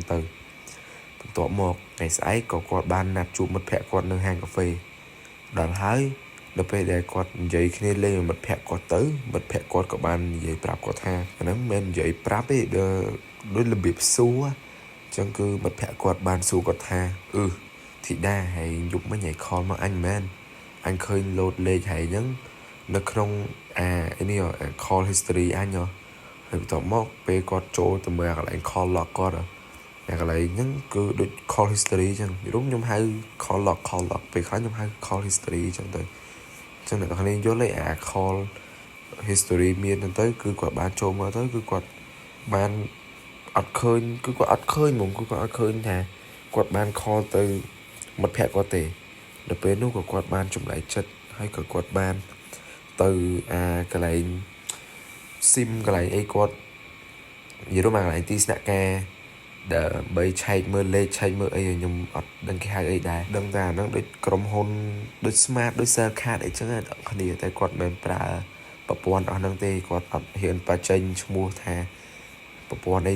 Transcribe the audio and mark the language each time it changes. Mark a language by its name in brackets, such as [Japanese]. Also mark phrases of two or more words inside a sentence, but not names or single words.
[Khmer] ទៅបន្ទាប់មកថ្ងៃស្អែកក៏គាត់បានណាត់ជួបមិត្តភក្តិគាត់នៅហាងកាហ្វេដល់ហើយនៅពេលដែលគាត់និយាយគ្នាលេងមិត្តភក្តិគាត់ទៅមិត្តភក្តិគាត់ក៏បាននិយាយប្រាប់គាត់ថាអាហ្នឹងមិនមែននិយាយប្រាប់ទេដូចរបៀបសួរចឹងគឺមិត្តភក្តិគាត់បានសួរគាត់ថាធីតាហើយយប់មិញឯងខលមកអញមែនអញឃើញលោតលេខហើយហ្នឹងនៅក្នុង [English] call history [Khmer] អញហើយបន្ទាប់មកពេលគាត់ចូលទៅមើលកន្លែង [English] call log [Khmer] គាត់តែកន្លែងហ្នឹងគឺដូច [English] call history [Khmer] ចឹងខ្ញុំហៅ [English] call log [Khmer] ពេលខ្លះខ្ញុំហៅ [English] call history [Khmer] ចឹងទៅចឹងអ្នកនរគ្នាយល់ទេអា [English] call history [Khmer] មានហ្នឹងទៅគឺគាត់បានចូលមកទៅគឺគាត់បានអត់ឃើញហ្មងគឺគាត់អត់ឃើញថាគាត់បាន call ទៅមិត្តភក្តិគាត់ទេដល់ពេលនោះក៏គាត់បានចម្លែកចិត្តហើយក៏គាត់ បានទៅកន្លែង SIM កន្លែងអីគាត់និយាយរួមមកកន្លែងទីស្នាក់ការដើម្បីឆែកមើលលេខឆែកមើលអីខ្ញុំអត់ដឹងគេហៅអីដែរដឹងតែអាហ្នឹងដូចក្រុមហ៊ុនដូច Smart ដូច Cell Card អីចឹងតែគ្នាតែគាត់មិនប្រើប្រព័ន្ធអស់ហ្នឹងទេគាត់អត់ហ៊ានបញ្ចេញឈ្មោះថាប្រព័ន្ធអី